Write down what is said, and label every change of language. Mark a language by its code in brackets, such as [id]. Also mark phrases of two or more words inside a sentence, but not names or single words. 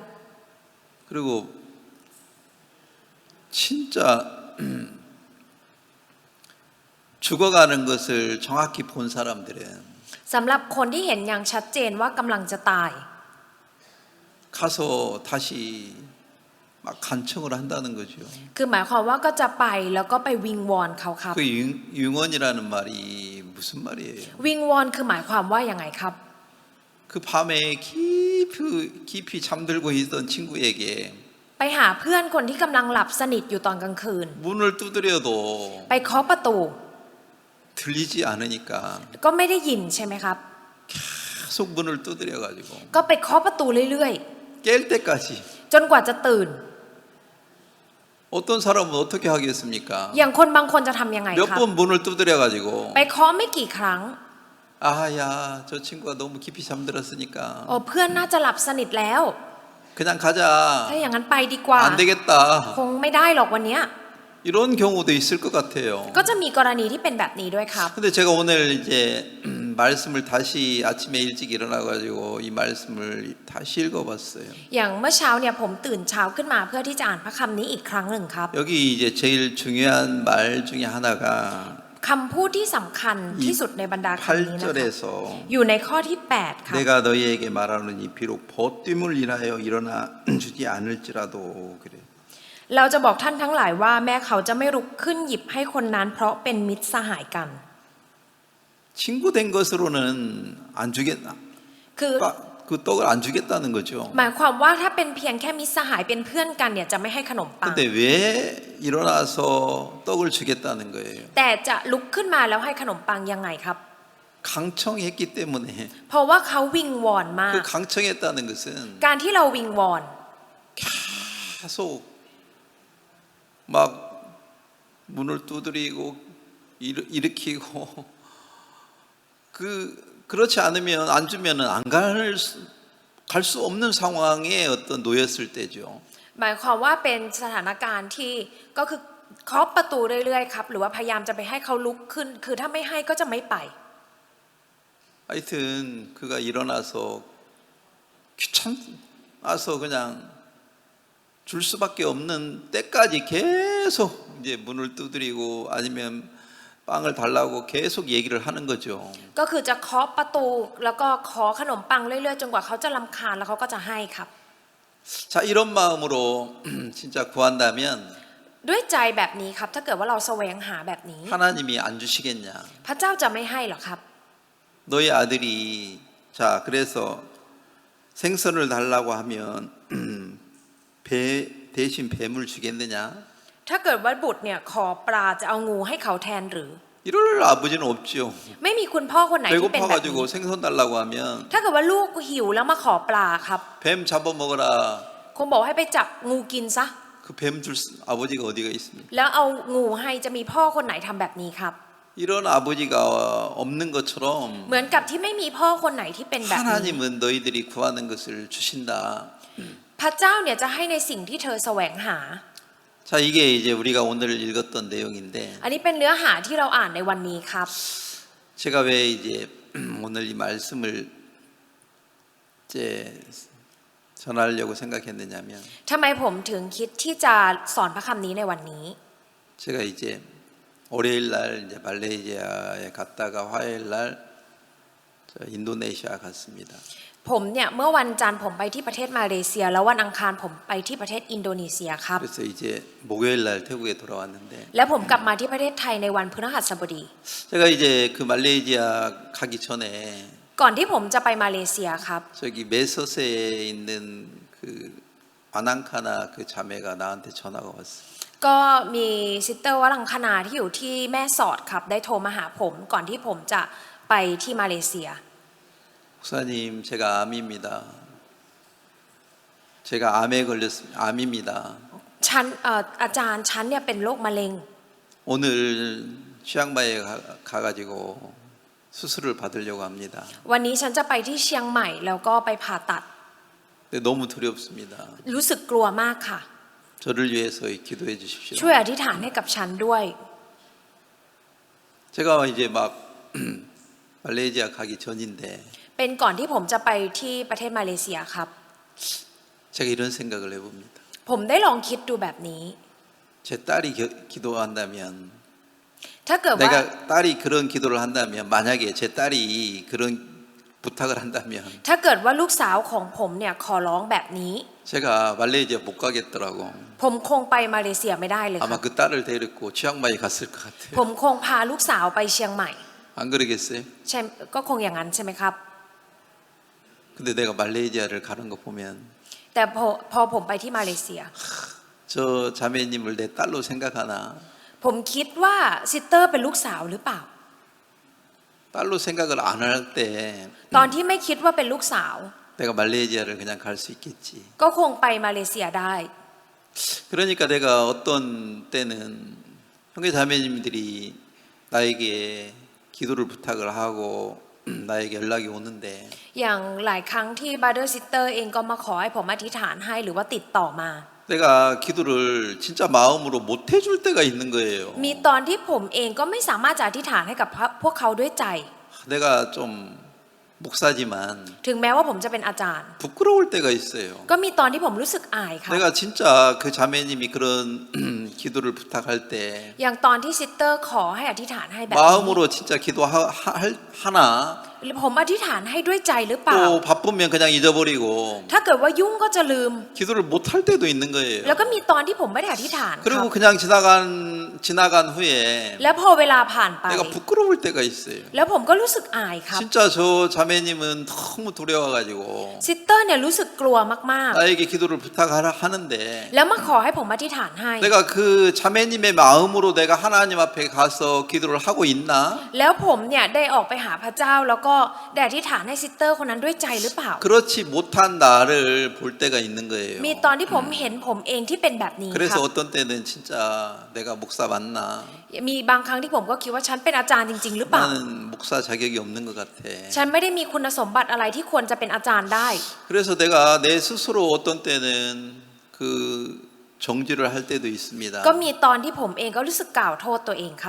[ko] 그리고 진짜 죽어가는 것을 정확히 본 사람들은 [th] สำหรับคนที่เห็นอย่างชัดเจนว่ากำลังจะตาย [ko] 가서 다시 막 간청을 한다는 거죠. [th] คือหมายความว่าก็จะไปแล้วก็ไปวิงวอนเขาครับ [ko] 그 융언이라는 말이 무슨 말이에요? [th] วิงวอนคือหมายความว่าอย่างไงครับ [ko] 그 밤에 깊이 잠들고 있던 친구에게 [th] ไปหาเพื่อนคนที่กำลังหลับสนิทอยู่ตอนกลางคืน [ko] 문을 두드려도 [th] ไปเคาะประตู [ko] 들리지 않으니까 [th] ก็ไม่ได้ยินใช่ไหมครับ [ko] 계속 문을 두드려 가지고 [th] ก็ไปเคาะประตูเรื่อย [ko] 깰 때까지 [th] ๆ จนกว่าจะตื่น [ko] 어떤 사람은 어떻게 하겠습니까? [th] อย่างคนบางคนจะทำยังไง [ko] 몇 [th] ครับ [ko] 번 문을 두드려 가지고 [th] ไปเคาะไม่กี่ครั้ง [ko] 아야 저 친구가 너무 깊이 잠들었으니까 [th] โอ้เพื่อนน่าจะหลับสนิทแล้ว [ko] 그냥 가자. [th] ถ้าอย่างนั้นไปดีกว่า [ko] 안 되겠다. [th] คงไม่ได้หรอกวันเนี้ย [ko] 이런 경우도 있을 것 같아요. [th] ก็จะมีกรณีที่เป็นแบบนี้ด้วยครับ [ko] 근데 제가 오늘 이제 말씀을 다시 아침에 일찍 일어나 가지고 이 말씀을 다시 읽어봤어요. [th] อย่างเมื่อเช้าเนี่ยผมตื่นเช้าขึ้นมาเพื่อที่จะอ่านพระคำนี้อีกครั้งหนึ่งครับ [ko] 여기 이제 제일 중요한 말 중에 하나가 [th] คำพูดที่สำคัญที่สุดในบรรดาคำนี้นะครับ [ko] 8절에서 [th] อยู่ในข้อที่ 8 ครับ [ko] 내가 너희에게 말하노니 비록 보됨을 인하여 일어나 주지 않을지라도 그래. [th] เราจะบอกท่านทั้งหลายว่าแม้เขาจะไม่ลุกขึ้นหยิบให้คนนั้นเพราะเป็นมิตรสหายกัน [ko] 친구 된 것으로는 안 주겠나? [th] คือ [ko] 그 떡을 안 주겠다는 거죠. [th] หมายความว่าถ้าเป็นเพียงแค่มิตรสหายเป็นเพื่อนกันเนี่ยจะไม่ให้ขนมปัง [ko] 근데 왜 일어나서 떡을 주겠다는 거예요? [th] แต่จะลุกขึ้นมาแล้วให้ขนมปังยังไงครับ [ko] 강청했기 때문에 [th] เพราะว่าเขาวิงวอนมาก [ko] 그 강청했다는 것은 [th] การที่เราวิงวอน [ko] 계속 막 문을 두드리고 일으키고 그렇지 않으면 안 주면은 안 갈 수 없는 상황에 어떤 놓였을 때죠. [th] หมายความว่าเป็นสถานการณ์ที่ก็คือเคาะประตูเรื่อยๆครับหรือว่าพยายามจะไปให้เขาลุกขึ้นคือถ้าไม่ให้ก็จะไม่ไป [ko] 하여튼 그가 일어나서 귀찮아서 그냥 줄 수밖에 없는 때까지 계속 이제 문을 두드리고 아니면 빵을 달라고 계속 얘기를 하는 거죠. [th] ก็คือจะเคาะประตูแล้วก็ขอขนมปังเรื่อยๆจนกว่าเขาจะรำคาญแล้วเขาก็จะให้ครับ [ko] 자, 이런 마음으로 진짜 구한다면 [th] ด้วยใจแบบนี้ครับถ้าเกิดว่าเราแสวงหาแบบนี้ [ko] 하나님이 안 주시겠냐? [th] พระเจ้าจะไม่ให้หรอครับ [ko] 너희 아들이 자, 그래서 생선을 달라고 하면 대신 뱀을 주겠느냐? [th] ถ้าเกิดว่าบุตรเนี่ยขอปลาจะเอางูให้เขาแทนหรือ [ko] 이럴 아버지는 없죠. [th] ไม่มีคุณพ่อคนไหนที่เป็นแบบนี้ [ko] 배고파가지고 생선 달라고 하면 [th] ถ้าเกิดว่าลูกหิวแล้วมาขอปลาครับ [ko] 뱀 잡아먹어라. [th] คงบอกให้ไปจับงูกินซะ [ko] 그 뱀 줄 아버지가 어디가 있습니까? [th] แล้วเอางูให้จะมีพ่อคนไหนทำแบบนี้ครับ [ko] 이런 아버지가 없는 것처럼 [th] เหมือนกับที่ไม่มีพ่อคนไหนที่เป็นแบบนี้ [ko] 하나님은 너희들이 구하는 것을 주신다. [th] พระเจ้าเนี่ยจะให้ในสิ่งที่เธอแสวงหา [ko] 자, 이게 이제 우리가 오늘 읽었던 내용인데 [th] อันนี้เป็นเนื้อหาที่เราอ่านในวันนี้ครับ [ko] 제가 왜 이제 오늘 이 말씀을 이제 전하려고 생각했느냐면 [th] ทำไมผมถึงคิดที่จะสอนพระคำนี้ในวันนี้ [ko] 제가 이제 월요일 날 이제 말레이시아에 갔다가 화요일 날 인도네시아 갔습니다. [th] ผมเนี่ยเมื่อวันจันทร์ผมไปที่ประเทศมาเลเซียแล้ววันอังคารผมไปที่ประเทศอินโดนีเซียครับ [ko] 그래서 이제 목요일 날 태국에 돌아왔는데 [th] แล้วผมกลับมาที่ประเทศไทยในวันพฤหัสบดี [ko] 제가 이제 그 말레이시아 가기 전에 [th] ก่อนที่ผมจะไปมาเลเซียครับ [ko] 저기 메소스에 있는 그 아난카나 그 자매가 나한테 전화가 왔어요. [th] ก็มีซิสเตอร์วรังคณาที่อยู่ที่แม่สอดครับได้โทรมาหาผมก่อนที่ผมจะไปที่มาเลเซีย [ko] 목사님 제가 암입니다. 제가 암에 걸렸습니다. 암입니다. [th] ฉันอาจารย์ฉันเนี่ยเป็นโรคมะเร็ง [ko] 오늘 치앙마이에 가가지고 수술을 받으려고 합니다. [th] วันนี้ฉันจะไปที่เชียงใหม่แล้วก็ไปผ่าตัด [ko] 근데 너무 두렵습니다. [th] รู้สึกกลัวมากค่ะ [ko] 저를 위해서 기도해 주십시오. [th] ช่วยอธิษฐานให้กับฉันด้วย [ko] 제가 이제 막 말레이시아 가기 전인데 [th] เป็นก่อนที่ผมจะไปที่ประเทศมาเลเซียครับ [ko] 제가 이런 생각을 해봅니다. [th] ผมได้ลองคิดดูแบบนี้ [ko] 제 딸이 기도한다면 [th] ถ้าเกิดว่า [ko] 내가 딸이 그런 기도를 한다면 만약에 제 딸이 그런 부탁을 한다면 [th] ถ้าเกิดว่าลูกสาวของผมเนี่ยขอร้องแบบนี้ [ko] 제가 말레이시아 못 가겠더라고. [th] ผมคงไปมาเลเซียไม่ได้เลยค [ko] 아마 [th] รับ [ko] 그 딸을 데리고 치앙마이 갔을 것 [th] ผม [ko] 같아요. [th] คงพาลูกสาวไปเชียงใหม่ [ko] 안 그러겠어요? [th] ใช่ก็คงอย่างนั้นใช่ไหมครับ [ko] 근데 내가 말레이시아를 가는 거 보면 [th] แต่พอผมไปที่มาเลเซีย [ko] 저 자매님을 내 딸로 생각하나? [th] ผมคิดว่าซิสเตอร์เป็นลูกสาวหรือเปล่า [ko] 딸로 생각을 안 할 때 [th] ตอนที่ไม่คิดว่าเป็นลูกสาว [ko] 내가 말레이시아를 그냥 갈 수 있겠지. [th] ก็คงไปมาเลเซียได้ [ko] 그러니까 내가 어떤 때는 형제 자매님들이 나에게 기도를 부탁을 하고 나에게 연락이 오는데 [th] อย่างหลายครั้งที่ [en] brother sister [th] เองก็มาขอให้ผมอธิษฐานให้หรือว่าติดต่อมา [ko] 내가 기도를 진짜 마음으로 못 해줄 때가 있는 거예요. [th] มีตอนที่ผมเองก็ไม่สามารถจะอธิษฐานให้กับพวกเขาด้วยใจ [ko] 내가 좀 목사지만 [th] ถึงแม้ว่าผมจะเป็นอาจารย์ [ko] 부끄러울 때가 있어요. [th] ก็มีตอนที่ผมรู้สึกอายครับ [ko] 내가 진짜 그 자매님이 그런 기도를 부탁할 때 [th] อย่างตอนที่ซิสเตอร์ขอให้อธิษฐานให้แบบนี้ [ko] 마음으로 진짜 기도하나 [th] ผมอธิษฐานให้ด้วยใจหรือเปล่า [ko] 또 바쁘면 그냥 잊어버리고 [th] ถ้าเกิดว่ายุ่งก็จะลืม [ko] 기도를 못 할 때도 있는 거예요. [th] แล้วก็มีตอนที่ผมไม่ได้อธิษฐานครับ [ko] 그리고 그냥 지나간 후에 [th] แล้วพอเวลาผ่านไป [ko] 내가 부끄러울 때가 있어요. [th] แล้วผมก็รู้สึกอายครับ [ko] 진짜 저 자매님은 너무 두려워가지고 [th] ซิสเตอร์เนี่ยรู้สึกกลัวมาก [ko] 나에게 기도를 부탁하는데 [th] ๆ แล้วมาขอให้ผมอธิษฐานให้ [ko] 내가 그 자매님의 마음으로 내가 하나님 앞에 가서 기도를 하고 있나? [th] แล้วผมเนี่ยได้ออกไปหาพระเจ้าแล้วก็ได้อธิษฐานให้ซิสเตอร์คนนั้นด้วยใจหรือเปล่า [ko] 그렇지 못한 나를 볼 때가 있는 거예요. [th] มีตอนที่ผมเห็นผมเองที่เป็นแบบนี้ค [ko] 그래서 [th] รับ [ko] 어떤 때는 진짜 내가 목사 맞나? [th] มีบางครั้งที่ผมก็คิดว่าฉันเป็นอาจารย์จริง ๆ หรือเปล่า [ko] 나는 목사 자격이 없는 것 같아. [th] ฉันไม่ได้มีคุณสมบัติอะไรที่ควรจะเป็นอาจารย์ได้ [ko] 그래서 내가 내 스스로 어떤 때는 그 정죄를 할 때도 있습니다. [th] ก็มีตอนที่ผมเองก็รู้สึกกล่าวโทษตัวเองครับ